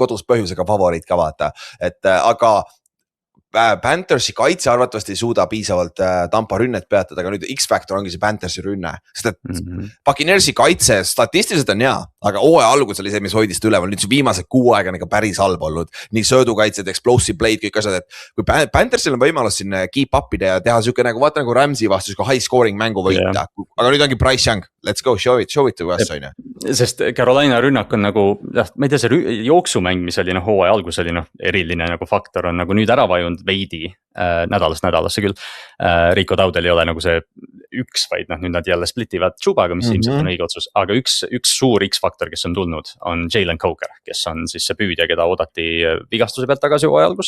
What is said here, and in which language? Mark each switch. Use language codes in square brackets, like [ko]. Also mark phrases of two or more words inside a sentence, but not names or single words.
[et] kodus põhjusega favoriit ka vaata, et aga Panthersi kaitse arvatavasti ei suuda piisavalt Tampa rünnet peatada, aga nüüd X-Factor ongi see Panthersi rünne, sest et Buccaneersi kaitse statistiliselt on hea, aga hooaja algus oli see, mis hoidist üleval, nüüd see viimase 6 aega on ikka päris halb olnud, nii söödukaitsed, [en] explosive play'd, [et] kõik asjad, et kui Panthersil on võimalus siin [en] keep up'ida [et] ja teha siuke nagu vaata nagu Ramsey vastus, kui [en] high scoring [et] mängu võita, aga nüüd ongi Bryce Young, [en] let's go, show it to us, [et] on ju. Sest Carolina rünnak on nagu, ma ei tea, see jooksumäng, mis oli hooaja algus oli eriline nagu faktor on nagu nüüd ära vajunud veidi nädalast nädalasse küll. Rico Daudel ei ole nagu see üks, vaid nüüd nad jälle splitivad Chubaga, mis ilmselt on õige otsus, aga üks suur X-faktor, kes on tulnud, on Jalen Coker, kes on siis see püüdja, keda oodati vigastuse pealt tagasi hooaja algus.